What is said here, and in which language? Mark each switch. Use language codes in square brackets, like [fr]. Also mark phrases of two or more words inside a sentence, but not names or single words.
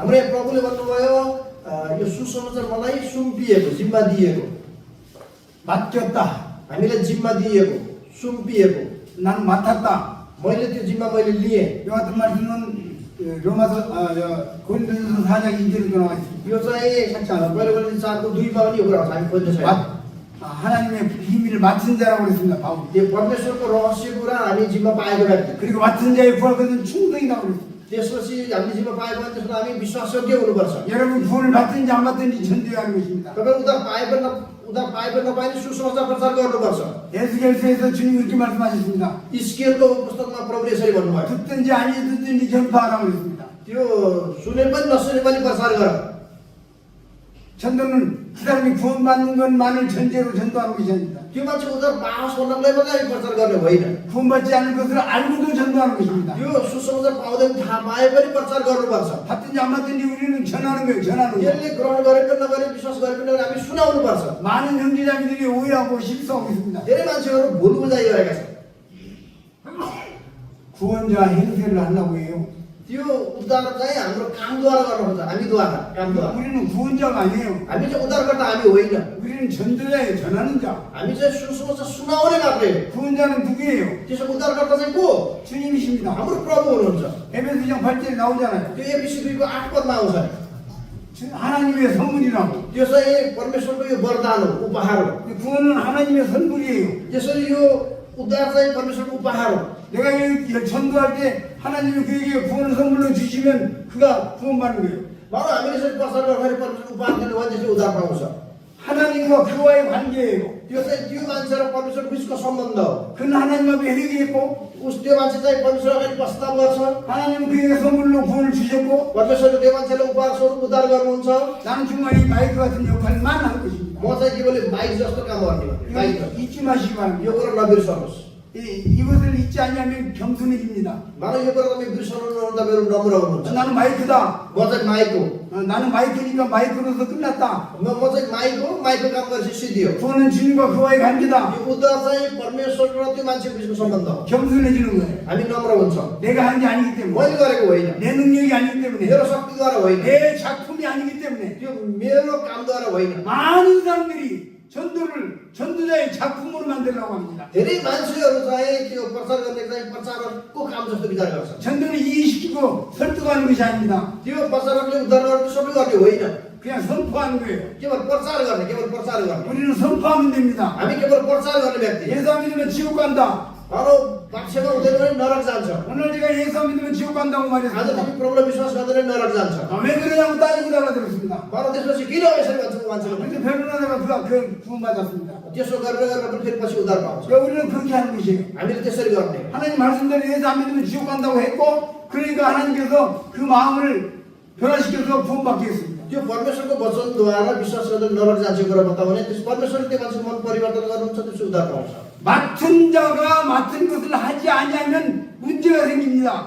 [ne] हाम्रो प्रभुले भन्नुभयो यो सुसमाचार मलाई सुम्पिएको, जिम्मा दिएको। [ko] 맡겼다. [ne] हामीलाई जिम्मा दिएको, सुम्पिएको। [ko] 난 맡았다. [ne] मैले त्यो जिम्मा मैले लिएँ। [ko] 이 같은 말씀은 로마서 고린도전서 4장 2절에도 나와 있습니다. [ne] यो चाहिँ पहिलो कोरिन्थी 4:2मा पनि यो कुरा आउँछ। हामी खोज्ने छैन। [ko] 하나님의 비밀을 맡은 자라고 그랬습니다. 바울. [ne] त्यो परमेश्वरको रहस्य कुरा हामी जिम्मा पाएको व्यक्ति। [ko] 그리고 맡은 자의 부활거든 충성이라고 그랬습니다. [ne] त्यसपछि हामीले जिम्मा पाएको भने त्यसमा हामी विश्वासयोग्य हुनुपर्छ। [ko] 여러분 구원을 받든지 안 받든지 전도해야 하는 것입니다. [ne] तपाईँ उद्धार पाए पनि नपाए पनि सुसमाचार प्रचार गर्नुपर्छ। [ko] 에스겔서에서 주님 이렇게 말씀하셨습니다. [ne] इस्कियलको पुस्तकमा प्रभुले यसरी भन्नुभयो। [ko] 듣든지 아니 듣든지 전파하라고 그랬습니다. [ne] त्यो सुने पनि नसुने पनि प्रचार गर। [ko] 전도는 그 사람이 구원받는 것만을 전제로 전도하는 것이 아닙니다. [ne] त्यो मान्छे उद्धार पाओस् भन्नलाई मात्रै हामी प्रचार गर्ने होइन। [ko] 구원받지 않을 것을 알고도 전도하는 것입니다. [ne] यो सुसमाचार पाउँदैन थाहा पाए पनि प्रचार गर्नुपर्छ। [ko] 받든지 안 받든지 우리는 전하는 거예요. 전하는 거. [ne] यसले ग्रहण गरे पनि नगरे विश्वास गरे पनि नगरे हामी सुनाउनुपर्छ। [ko] 많은 형제자매들이 오해하고 실수하고 있습니다. [ne] धेरै मान्छेहरू भुल बुझाइ गरेका छन्। [ko] 구원자 행세를 하려고 해요. [ne] त्यो उद्धार चाहिँ हाम्रो कामद्वारा गर्नुपर्छ। हामीद्वारा कामद्वारा। [ko] 우리는 구원자가 아니에요. [ne] हामी चाहिँ उद्धारकर्ता हामी होइन। [ko] 우리는 전도자예요. 전하는 자. [ne] हामी चाहिँ सुसमाचार सुनाउने मात्रै हो। [ko] 구원자는 누구예요? [ne] त्यसो उद्धारकर्ता चाहिँ को? [ko] 주님이십니다. [ne] हाम्रो प्रभु हुनुहुन्छ। [ko] 에베소 2장 8절에 나오잖아요. [ne] त्यो एफिसी 2:8 पदमा आउँछ। [ko] 하나님의 선물이라고. [ne] त्यो चाहिँ परमेश्वरको यो वरदान हो, उपहार हो। [ko] 구원은 하나님의 선물이에요. [ne] त्यसरी यो उद्धार चाहिँ परमेश्वरको उपहार हो। [ko] 내가 전도할 때 하나님이 그에게 구원을 선물로 주시면 그가 구원받는 거예요. [ne] मानव हामीले यसरी प्रचार गर्दाखेरि परमेश्वर उपहार दिनु भने त्यसले उद्धार पाउँछ। [ko] 하나님과 하나님과 그와의 관계예요. [ne] त्यो चाहिँ त्यो मान्छे र परमेश्वर बिचको सम्बन्ध हो। [ko] 그는 하나님 앞에 회개했고 [ne] त्यो मान्छे चाहिँ परमेश्वर अगाडि प्रस्ताव गर्छ। [ko] 하나님 그에게 선물로 구원을 주셨고 [ne] परमेश्वरले त्यो मान्छेलाई उपहार स्वरूप उद्धार गर्नुहुन्छ। [ko] 나는 정말 이 마이크 같은 역할만 할 것입니다. [ne] म चाहिँ केवल माइक जस्तो काम गर्ने हो। माइक [ko] 이거 잊지 마시기 바랍니다. [ne] यो कुरा नबिर्सनुहोस्। [ko] 이것을 잊지 않으면 겸손해집니다. [ne] मानव यो कुरा तपाईँ बिर्सनुहुन्न, तपाईँहरू नम्र हुनुहुन्छ। [ko] 나는 마이크다. [ne] म चाहिँ माइक हो। [ko] 나는 마이크니까 마이크로서 끝났다. [ne] म चाहिँ माइक हो, माइकको काम गरेपछि सिद्धियो। [ko] 구원은 주님과 그와의 관계다. [ne] यो उद्धार चाहिँ परमेश्वर र त्यो मान्छे बिचको सम्बन्ध हो। [ko] 겸손해지는 거예요. [ne] हामी नम्र हुन्छौँ। [ko] 내가 한 게 아니기 때문에, [ne] मैले गरेको होइन, [ko] 내 능력이 아니기 때문에, [ne] मेरो शक्तिद्वारा होइन, [ko] 내 작품이 아니기 때문에 [ne] त्यो मेरो कामद्वारा होइन। [ko] 많은 사람들이 전도자의 작품으로 만들려고 합니다. [ne] धेरै मान्छेहरू चाहिँ त्यो प्रचार गर्ने चाहिँ प्रचारकको काम जस्तो विचार गर्छ। [ko] 전도를 이해시키고 설득하는 것이 아닙니다. [ne] त्यो प्रचारकले उद्धार गर्ने सबै गर्ने होइन, [ko] 그냥 선포하는 거예요. [ne] केवल प्रचार गर्ने, केवल प्रचार गर्ने। [ko] 우리는 선포하면 됩니다. [ne] हामी केवल प्रचार गर्ने व्यक्ति। [ko] 예수 안 믿으면 지옥 간다. [ne] अरू पक्षमा हुँदैन भने नरक जान्छ। [ko] 오늘 제가 예수 안 믿으면 지옥 간다고 [ne] आज [ko] 말했습니다. [ne] तिमी प्रभुलाई विश्वास गर्दैन नरक जान्छ। [ko] 왜 그러냐고 따지고 달라들었습니다. [ne] तर त्यसपछि किन यसरी भन्छ मान्छेले? [ko] 근데 변호사가 그 구원받았습니다. [ne] त्यसो गरेर पनि फेरि पछि उद्धार पाउँछ। [ko] 그러니까 우리는 그렇게 하는 것이에요. [ne] हामीले त्यसरी गर्ने। [ko] 하나님 말씀대로 예수 안 믿으면 지옥 간다고 했고, 그러니까 하나님께서 그 마음을 변화시켜서 구원받게 했습니다. [ne] त्यो परमेश्वरको वचनद्वारा विश्वास गर्दा नरक जान्छ कुरा बतायो भने त्यस परमेश्वरले त्यो मान्छेको मन परिवर्तन गर्नुहुन्छ, त्यसो उद्धार पाउँछ। [ko] 맡은 자가 맡은 것을 하지 않으면 문제가 생깁니다.